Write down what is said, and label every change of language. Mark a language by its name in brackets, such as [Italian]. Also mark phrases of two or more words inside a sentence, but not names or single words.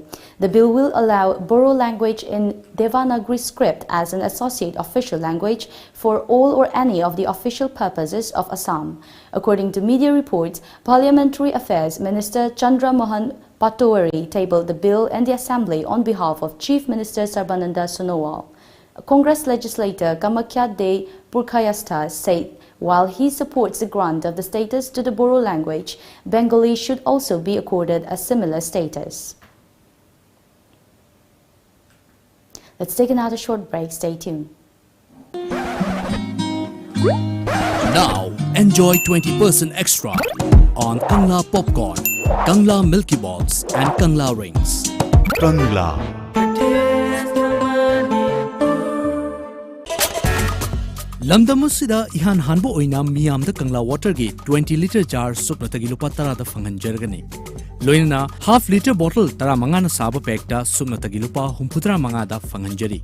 [English] The bill will allow Boro language in Devanagari script as an associate official language for all or any of the official purposes of Assam. According to media reports, Parliamentary Affairs Minister Chandra Mohan Patowari tabled the bill in the Assembly on behalf of Chief Minister Sarbananda Sonowal. Congress legislator Kamakhya De Purkhayastha said while he supports the grant of the status to the Boro language, Bengali should also be accorded a similar status. Let's take another short break. Stay tuned. Now, enjoy 20% extra on Kangla Popcorn, Kangla Milky Balls and Kangla Rings. Kangla. [Manipuri] Lamdamusida ihan hanbo oina miyam da Kangla water gi [English] 20 liter jar [Manipuri] supnatagi lupa tara da fangan jargani. Loina [English] half liter bottle [Manipuri] tara mangana saba pack da supnatagi lupa humputra manga da fangan jari.